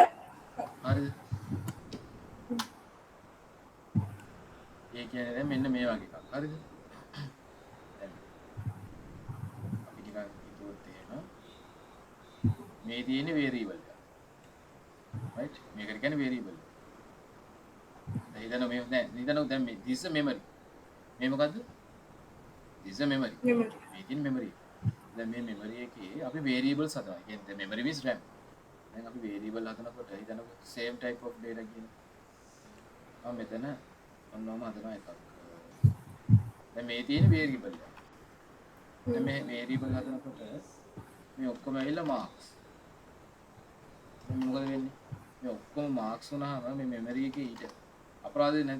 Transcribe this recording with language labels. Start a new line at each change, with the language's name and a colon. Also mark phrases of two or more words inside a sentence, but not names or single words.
Sinhala: හරිද? ඒ කියන්නේ දැන් මෙන්න මේ වගේ එකක්. හරිද? දැන් අපි ටිකක් හිතුවොත් එහෙම මේ තියෙන්නේ වේරියබල් එක. රයිට්? මේකට කියන්නේ වේරියබල්. දැන් හිතනවා දැන් මේ
English: this is memory.
Sinhala: මේ මොකද්ද?
English: this is memory.
Sinhala: මේ තියෙන memory. දැන් මේ memory එකේ අපි variables හදනවා. කියන්නේ දැන්
English: memory means RAM.
Sinhala: දැන් අපි variable හදනකොට හිතනකො
English: same type of data
Sinhala: කියන. මෙතන ඔන්නෝම හදනවා එකක්. දැන් මේ තියෙන variable එක. දැන් මේ variable හදනකොට මේ ඔක්කොම ඇවිල්ලා marks. දැන් මොකද වෙන්නේ? මේ ඔක්කොම marks වුණාම මේ memory එකේ ඊට අපරාධේ නැද්ද?